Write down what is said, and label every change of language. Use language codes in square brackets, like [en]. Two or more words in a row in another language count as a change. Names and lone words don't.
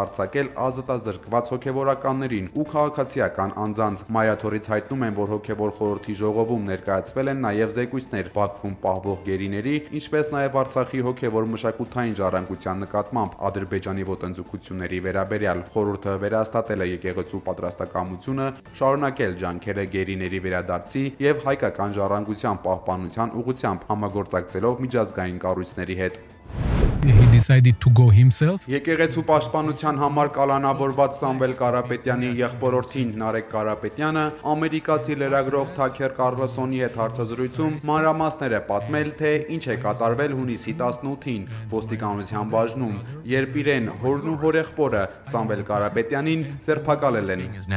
[hy] արձակել ազատազրկված հոգեվորականներին ու քաղաքացիական անձանց։ Մայրաթորից հայտնում են, որ հոգևոր խորհրդի ժողովում ներկայացվել են նաեւ զեկույցներ Բաքվում պահվող գերիների, ինչպես նաեւ Արցախի հոգևոր մշակութային ժառանգության նկատմամբ Ադրբեջանի ոտնձգությունների վերաբերյալ։ Խորհուրդը վերահաստատել է եկեղեցու պատրաստակամությունը շարունակել ջանքերը գերիների վերադարձի եւ հայկական ժառանգության պահպանության ուղղությամբ համագործակցելով միջազգային կառույցների հետ։ [en] He decided to go himself. [hy] Եկեղեցու պաշտպանության համար կալանավորված Սամվել Կարապետյանի եղբորորդին Նարեկ Կարապետյանը ամերիկացի լրագրող Թաքեր Կարլսոնի հետ հարցազրույցում մանրամասներ է պատմել, թե ինչ է կատարվել հունիսի 18-ին ոստիկանության բաժնում, երբ իրեն հորն ու հորեղբորը Սամվել Կարապետյանին ձերբակալել են։